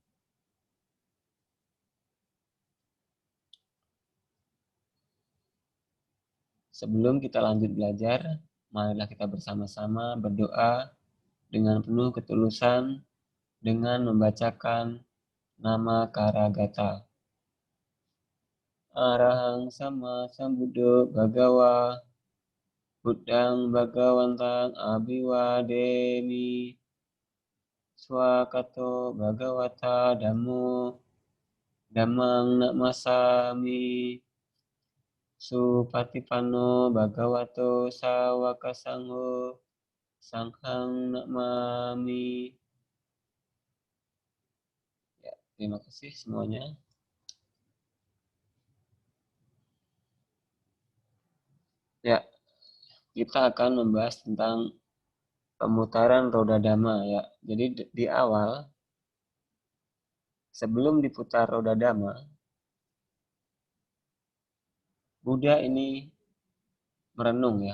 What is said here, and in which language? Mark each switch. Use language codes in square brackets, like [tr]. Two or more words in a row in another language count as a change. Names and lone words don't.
[id] Sebelum kita lanjut belajar, marilah kita bersama-sama berdoa dengan penuh ketulusan dengan membacakan nama Karagata. [pi] Arahang sama sambuddho bhagawa Buddhang bhagawantang abiwademi swakato bhagawata dhammo dhammang namasami supatipanno bhagavato sawaka sangho sanghang namami. [id] Ya, terima kasih semuanya. Ya, kita akan membahas tentang pemutaran roda dhamma ya. Jadi di awal sebelum diputar roda dhamma, Buddha ini merenung ya.